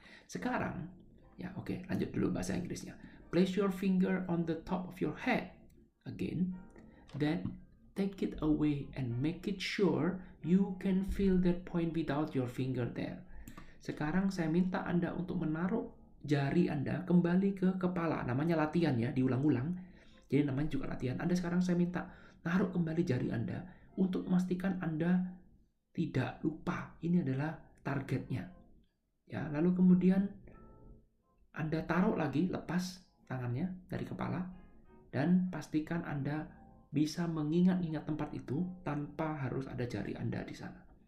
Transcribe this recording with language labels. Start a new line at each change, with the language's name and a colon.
Indonesian: Sekarang, ya oke, lanjut dulu bahasa Inggrisnya.
English: Place your finger on the top of your head. Again, then take it away and make it sure you can feel that point without your finger there.
Indonesian: Sekarang saya minta Anda untuk menaruh jari Anda kembali ke kepala. Namanya latihan ya, diulang-ulang. Jadi namanya juga latihan. Anda sekarang saya minta naruh kembali jari Anda untuk memastikan Anda tidak lupa. Ini adalah targetnya. Ya, lalu kemudian Anda taruh lagi, lepas tangannya dari kepala, dan pastikan Anda bisa mengingat-ingat tempat itu tanpa harus ada jari Anda di sana.